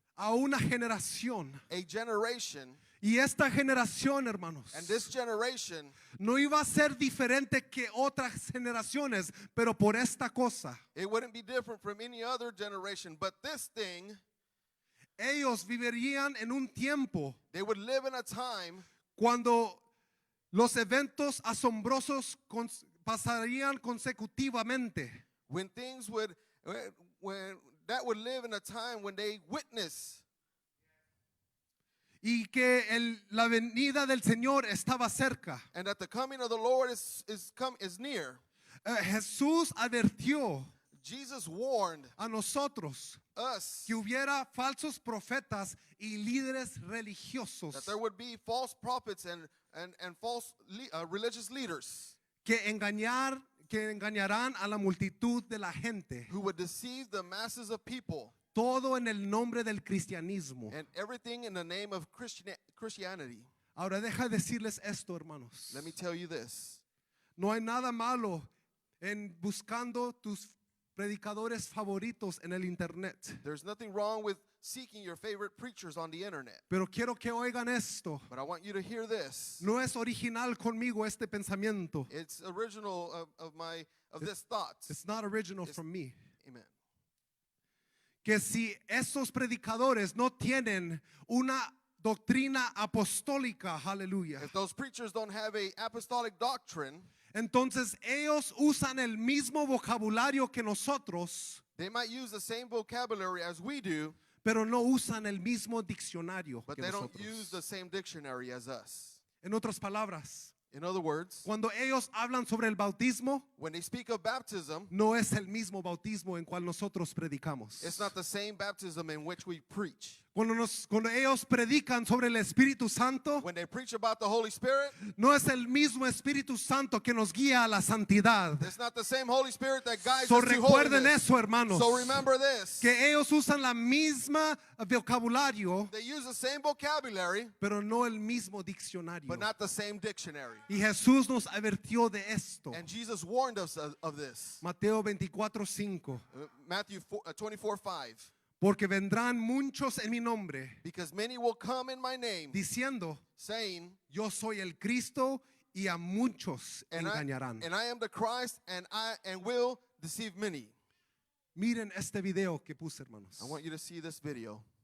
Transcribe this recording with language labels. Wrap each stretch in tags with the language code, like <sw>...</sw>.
<es>a una generación.</es> <en>a generation,</en> <es>Y esta generación, hermanos,</es> <en>and this generation,</en> <es>no iba a ser diferente que otras generaciones, pero por esta cosa.</es> <en>it wouldn't be different from any other generation, but this thing,</en> <es>Ellos vivirían en un tiempo</es> <en>they would live in a time</en> <es>cuando los eventos asombrosos pasarían consecutivamente.</es> <en>when things would, when that would live in a time when they witness</en> <es>Y que la venida del Señor estaba cerca.</es> <en>and that the coming of the Lord is near.</en> <es>Jesús advirtió</es> <en>Jesus warned</en> <es>a nosotros</es> <en>us</en> <es>que hubiera falsos profetas y líderes religiosos</es> <en>that there would be false prophets and false religious leaders</en> <es>que engañarán a la multitud de la gente.</es> <en>who would deceive the masses of people,</en> <es>Todo en el nombre del cristianismo.</es> <en>and everything in the name of Christianity.</en> <es>Ahora deja decirles esto, hermanos.</es> <en>Let me tell you this.</en> <es>No hay nada malo en buscando tus predicadores favoritos en el internet.</es> <en>There's nothing wrong with seeking your favorite preachers on the internet.</en> <es>Pero quiero que oigan esto.</es> <en>But I want you to hear this.</en> <es>No es original conmigo este pensamiento.</es> <en>It's original of this thought. It's not original from me. Amen.</en> <es>Que si esos predicadores no tienen una doctrina apostólica, aleluya,</es> <en>If those preachers don't have a apostolic doctrine,</en> <es>entonces ellos usan el mismo vocabulario que nosotros,</es> <en>they might use the same vocabulary as we do,</en> <es>pero no usan el mismo diccionario</es> <en>but</en> <es>que</es> <en>they don't use the same dictionary as us.</en> <es>En otras palabras,</es> <en>In other words,</en> <es>cuando ellos hablan sobre el bautismo,</es> <en>when they speak of baptism,</en> <es>no es el mismo bautismo en cual nosotros predicamos.</es> <en>it's not the same baptism in which we preach.</en> <es>Cuando ellos predican sobre el Espíritu Santo,</es> <en>when they preach about the Holy Spirit,</en> <es>no es el mismo Espíritu Santo que nos guía a la santidad.</es> <en>it's not the same Holy Spirit that guides So us to</en> <es>recuerden</es> <en>holiness.</en> <es>eso, hermanos,</es> <en>So remember this.</en> <es>que ellos usan la misma vocabulario,</es> <en>They use the same vocabulary,</en> <es>pero no el mismo diccionario.</es> <en>but not the same dictionary.</en> <es>Y Jesús nos advirtió de esto.</es> <en>And Jesus warned us of this.</en> <es>Mateo 24:5.</es> <en>Matthew 24:5.</en> <es>Porque vendrán muchos en mi nombre,</es> <en>Because many will come in my name,</en> <es>diciendo,</es> <en>saying,</en> <es>yo soy el Cristo, y a muchos engañarán.</es> <en>and I am the Christ, and will deceive many.</en> <es>Miren este video que puse, hermanos.</es> <en>I want you to see this video.</en>